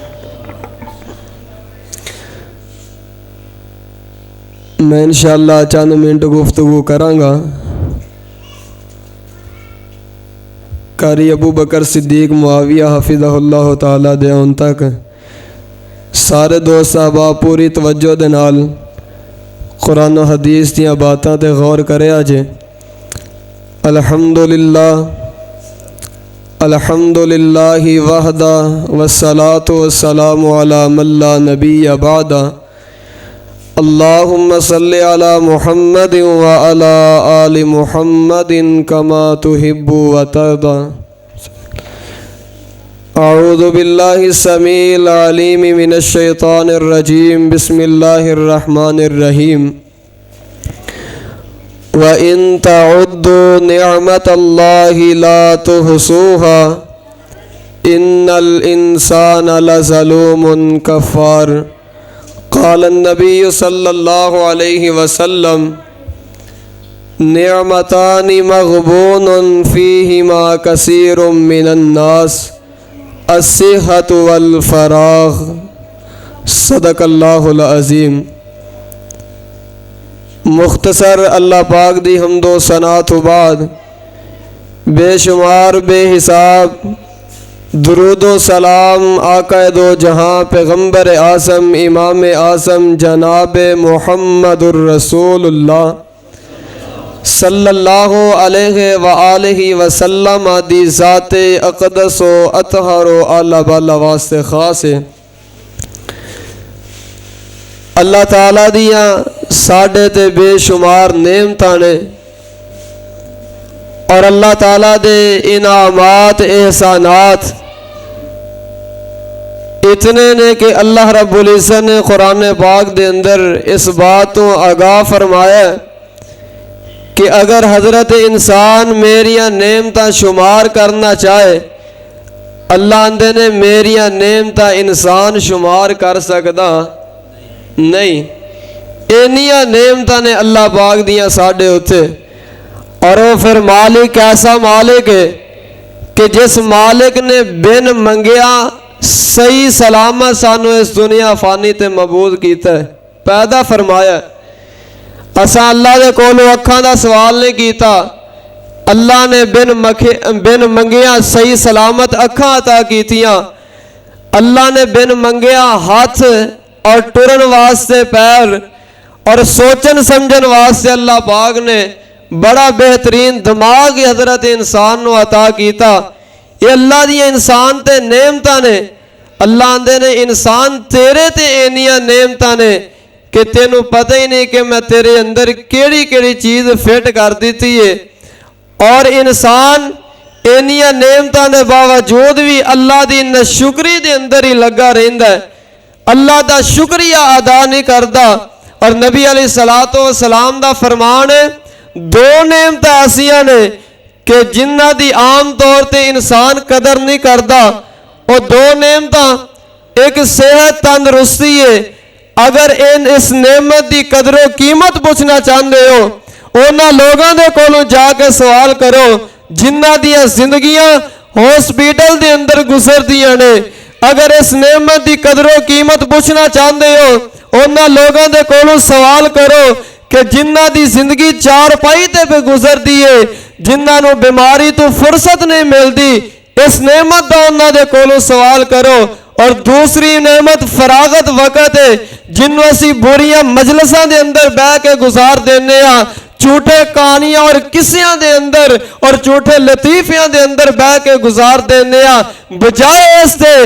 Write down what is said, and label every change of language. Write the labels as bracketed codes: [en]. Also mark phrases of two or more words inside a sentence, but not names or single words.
[pa] میں انشاءاللہ چند منٹ گفتگو کراں گا. قاری ابو بکر صدیق معاویہ [ar] حفظہ اللہ تعالیٰ [pa] دے آن تک سارے دوست صحابہ پوری توجہ دے نال قرآن و حدیث دیاں باتاں تے غور کرے آجے. [ar] الحمدللہ وحدہ والصلاة والسلام علی من لا نبی بعدہ. اللہم صلی علی محمد وعلی آل محمد کما تحب وترضى. اعوذ باللہ السمیع العلیم من الشیطان الرجیم. بسم اللہ الرحمن الرحیم. وَإِن تَعُدُّوا نِعْمَةَ اللَّهِ لَا تُحْصُوهَا إِنَّ الْإِنسَانَ لَظَلُومٌ كَفَّارٌ. قال النبی صلی اللہ علیہ وسلم نعمتان مغبون فیہما کثیر من الناس الصحۃ والفراغ. صدق اللہ العظیم. [pa] مختصر اللہ پاک دی حمد و ثنا تو بعد بے شمار بے حساب درود و سلام آقا دو جہاں پیغمبر اعظم امام اعظم جناب محمد الرسول اللہ [ar] صلی اللہ علیہ وآلہ وسلم [pa] دی ذات اقدس و اطہر و اعلی بالا واسطے خاص ہے. اللہ تعالیٰ دیاں ساڈے تے بے شمار نعمتاں نے اور اللہ تعالیٰ دے انعامات احسانات اتنے نے کہ اللہ رب العزت نے قرآن پاک دے اندر اس بات تو آگاہ فرمایا کہ اگر حضرت انسان میریاں نعمتاں شمار کرنا چاہے اللہ اندے نے میریاں نعمتاں انسان شمار کر سکدا نہیں. اینیاں نعمتاں نے اللہ پاک دیاں ساڈے اتھے. اور وہ پھر مالک ایسا مالک ہے کہ جس مالک نے بن منگیا صحیح سلامت سانو اس دنیا فانی تے مبعوث کیتا ہے پیدا فرمایا. اساں اللہ دے کولوں اکھاں دا سوال نہیں کیتا. اللہ نے بن منگیا صحیح سلامت اکھاں عطا کیتیاں. اللہ نے بن منگیا ہاتھ اور ٹرن واسطے پیر اور سوچن سمجھن واسطے اللہ پاک نے بڑا بہترین دماغ حضرت انسان نو عطا کیتا. یہ اللہ دی انسان تے نعمتاں نے. اللہ آندے نے انسان تیرے تے اینیاں نعمتاں نے کہ تینوں پتہ ہی نہیں کہ میں تیرے اندر کیڑی کیڑی چیز فٹ کر دیتی ہے. اور انسان اینیاں نعمتاں دے باوجود بھی اللہ دی ناشکری دے اندر ہی لگا رہندا ہے. اللہ دا شکریہ ادا نہیں کردا. اور نبی [ar] علیہ الصلوۃ والسلام [pa] دا فرمان ہے دو نعمتاں ایسیاں نے کہ جنہ دی عام طور تے انسان قدر نہیں کردا. وہ دو نعمتاں ایک صحت تندرستی ہے. اگر اس نعمت دی قدر و قیمت [ur] پوچھنا چاہتے ہو [pa] انہاں لوگاں دے کولوں جا کے سوال کرو جنہ دیاں زندگیاں ہاسپیٹل دے اندر گزردیاں نے. اگر اس نعمت دی قدر و قیمت [ur] پوچھنا چاہتے ہو [pa] انہاں لوگاں دے کولوں سوال کرو کہ جنہ دی زندگی چار پائی تے پہ گزر دیئے جنہ نو بیماری تو فرصت نہیں مل دی. اس نعمت دا انہاں دے کولوں سوال کرو. اور دوسری نعمت فراغت وقت ہے جنوں اسی بوریاں مجلساں دے اندر بہ کے گزار دینے ہاں جھوٹے کہانیاں اور قصیاں دے اندر اور جھوٹے لطیفیاں دے اندر بہ کے گزار دینے ہاں بجائے اس دے